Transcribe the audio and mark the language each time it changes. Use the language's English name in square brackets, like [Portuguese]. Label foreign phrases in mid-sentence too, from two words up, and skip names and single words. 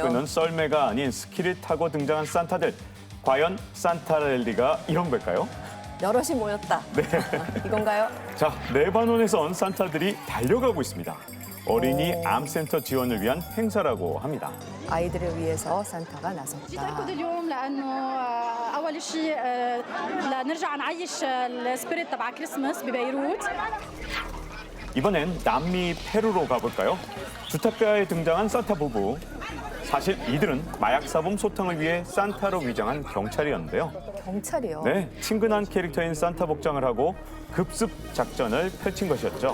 [Korean] 끄는 썰매가 아닌 스키를 타고 등장한 산타들. 과연 산타 랠리가 이런 걸까요? 여럿이 모였다. 네. 이건가요? 자, 레바논에선 산타들이 달려가고 있습니다. 어린이 암센터 지원을 위한 행사라고 합니다. 아이들을 위해서 산타가 [Arabic] جيت [Korean] 나섰다. [Arabic] اركض اليوم لانه اول شيء لنرجع نعيش السبيريت تبع كريسماس ببيروت. [Korean] 이번엔 남미 페루로 가볼까요? 주택가에 등장한 산타 부부. 사실 이들은 마약 사범 소탕을 위해 산타로 위장한 경찰이었는데요. 경찰이요. 네, 친근한 캐릭터인 산타 복장을 하고 급습 작전을 펼친 것이었죠.